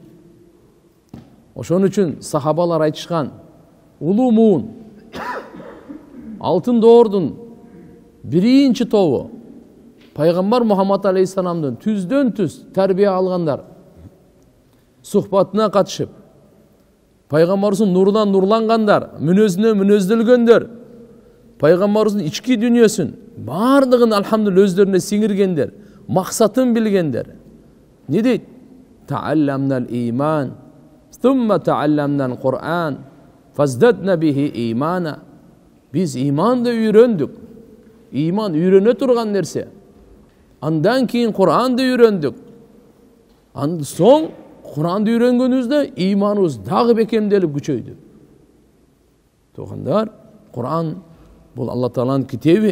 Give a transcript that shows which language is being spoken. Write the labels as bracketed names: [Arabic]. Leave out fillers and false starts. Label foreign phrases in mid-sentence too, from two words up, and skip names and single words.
[Kyrgyz] Ошон үчүн сахабалар айтышкан, улуу муун, алтын доордун биринчи тобу пайгамбар Мухаммад алейхиссаламдын түздөн түз тарбия алгандар, сухбатына катышып, пайгамбарыбыздын нурунан нурлангандар, мүнөзүнө мүнөздөлгөндөр, пайгамбарыбыздын ички дүнүйөсүн бардыгын алхамдулилlah өздөрүнө сиңиргендер, максатын билгендер. Не дейт? [Arabic] تعلمنا الإيمان, ثم تعلمنا القرآن فازددنا به إيمانا. [Kyrgyz] Biz imanды үйрөндүк. Иман үйрөнө турган нерсе. Андан кийин Куранды үйрөндүк. Андан соң Куранды үйрөнгөнүбүздө иманыбыз дагы бекемделип күчөйдү. Тугандар, Куран бул Алла Тааланын китеби.